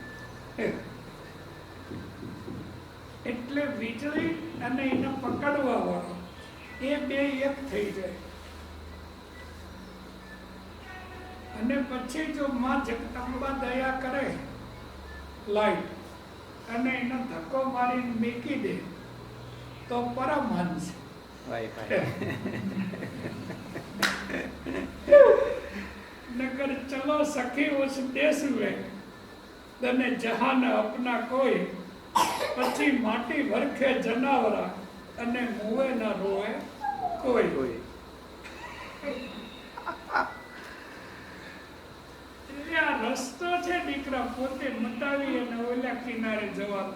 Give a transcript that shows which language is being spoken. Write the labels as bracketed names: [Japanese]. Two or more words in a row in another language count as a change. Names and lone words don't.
[Gujarati] એટલે વીજળી અને એને પકડવા વાળો એ બે એક થઈ જાય. અને પછી જો માં જગદંબા દયા કરે લાઈટ અને એનો ધક્કો મારીને મેકી દે તો પરમહંસ. [Hindi] नगर चलो सखी उस देश में तने जहान अपना कोई [Gujarati] પછી માટી વરખે જનાવરા અને મુવે ના રોવે કોઈ. એટલે આ રસ્તો છે દીકરા, પોતે મટાવી અને ઓલા કિનારે જવાનો.